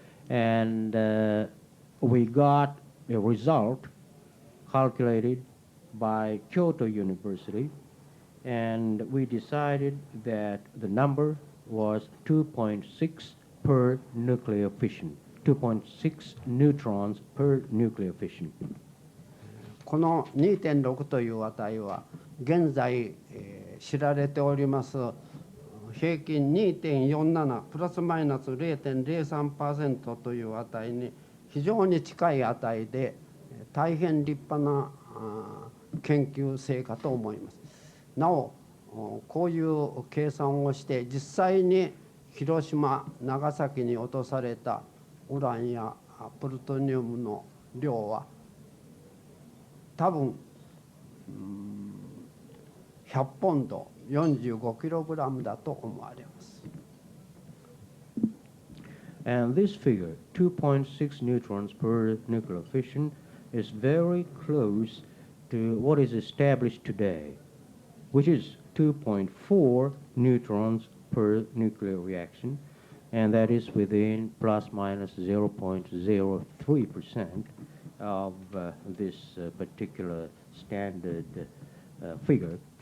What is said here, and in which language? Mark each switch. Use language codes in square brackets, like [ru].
[en] And we got a result calculated by Kyoto University, and we decided that the number was 2.6 per nuclear fission, 2.6 neutrons per nuclear fission. [ja] この 2.6 という値は現在、知られております平均 2.47 プラスマイナス 0.03% という値に非常に近い値で大変立派な研究成果と思います。なおこういう計算をして実際に広島長崎に落とされたウランやプルトニウムの量は多分100ポンド45キログラムだと思われます。 [en] And this figure, 2.6 neutrons per nuclear fission, is very close to what is established today, which is 2.4 neutrons per nuclear reaction, and that is within plus minus 0.03% of this particular standard figure.